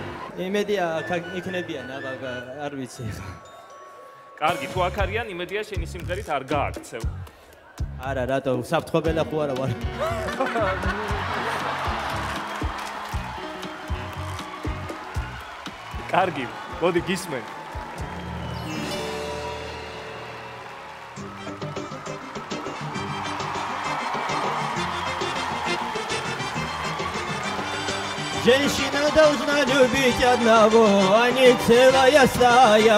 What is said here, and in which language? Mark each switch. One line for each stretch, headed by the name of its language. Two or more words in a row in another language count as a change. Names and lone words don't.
Georgian: იმედია იქნებიან, არ ვიცი. კარგი, თუ აქ არიან, იმედია შენი სიმღერით არ გააქცევ. არა, რატო? საფრთხობელა ხო არა ვარ. კარგი, მოდი გისმენ.
Russian: Женщина должна любить одного, а не целая стая.